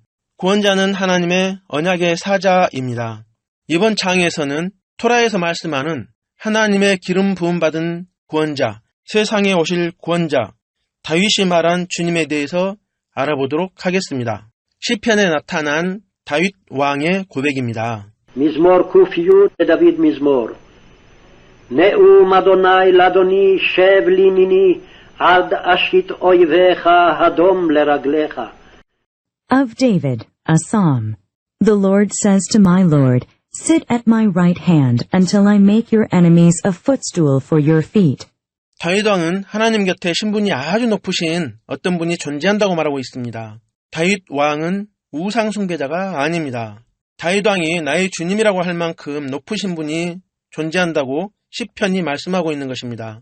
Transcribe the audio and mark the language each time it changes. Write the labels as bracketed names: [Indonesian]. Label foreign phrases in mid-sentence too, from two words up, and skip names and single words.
[Korean] 구원자는 하나님의 언약의 사자입니다. 이번 장에서는 토라에서 말씀하는 하나님의 기름 부음 받은 구원자, 세상에 오실 구원자, 다윗이 말한 주님에 대해서 알아보도록 하겠습니다. 시편에 나타난 다윗 왕의 고백입니다. [Hebrew] מזמור ק"י לדוד מזמור. נאום אדוני לאדוני שב לימיני עד אשית אויביך הדום לרגליך. [English] Of David, a psalm. The Lord says to my Lord, sit at my right hand until I make your enemies a footstool for your feet. [Korean] 다윗 왕은 하나님 곁에 신분이 아주 높으신 어떤 분이 존재한다고 말하고 있습니다. 다윗 왕은 우상 숭배자가 아닙니다. 다윗 왕이 나의 주님이라고 할 만큼 높으신 분이 존재한다고 시편이 말씀하고 있는 것입니다.